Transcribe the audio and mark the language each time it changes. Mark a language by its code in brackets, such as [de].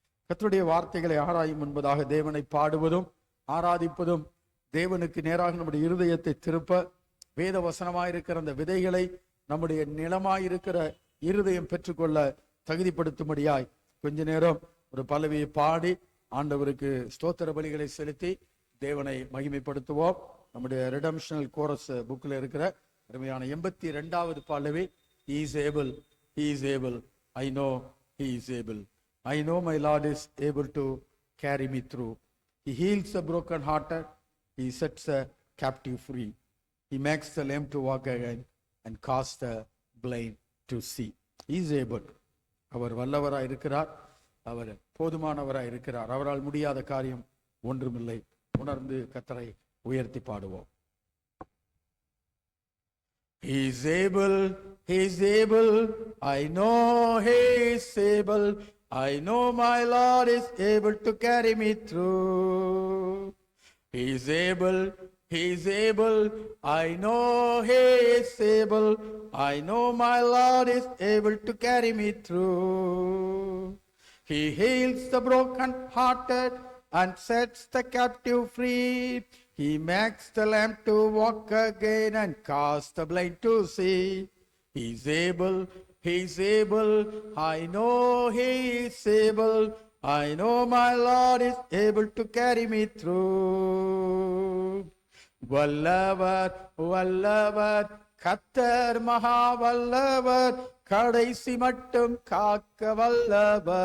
[ta] கர்த்தருடைய வார்த்தைகளை ஆராயும் என்பதாக தேவனை பாடுவதும் ஆராதிப்பதும் தேவனுக்கு நேராக நம்முடைய இருதயத்தை திருப்ப, வேத வசனமாயிருக்கிற அந்த விதைகளை நம்முடைய நிலமாயிருக்கிற இருதயம் பெற்றுக்கொள்ள தகுதிப்படுத்தும்படியாய் கொஞ்ச நேரம் ஒரு பல்லவியை பாடி ஆண்டவருக்கு ஸ்தோத்திர பலிகளை செலுத்தி தேவனை மகிமைப்படுத்துவோம். நம்முடைய ரிடம்ஷனல் கோரஸ் புக்கில் இருக்கிற அருமையான 82வது பல்லவி, [en] He is able, He is able, I know He is able. I know my Lord is able to carry me through. He heals the broken hearted, He sets the captive free. He makes the lame to walk again and casts the blind to see. He is able. [ta] அவர் வல்லவராய் இருக்கிறார், அவர் போதுமானவராய் இருக்கிறார். அவரால் முடியாத காரியம் ஒன்றுமில்லை. உணர்ந்து கர்த்தரை உயர்த்தி பாடுவோம். [en] He is able, He is able, I know He is able, I know my Lord is able to carry me through. He is able, He is able, I know He is able, I know my Lord is able to carry me through. He heals the broken hearted and sets the captive free. He makes the lame to walk again and casts the blind to see. He is able, He is able, I know He is able, I know my Lord is able to carry me through. [ta] வல்லவர் வல்லவர் கர்த்தர் மகா வல்லவர், கடைசி மட்டும் காக்க வல்லவர்.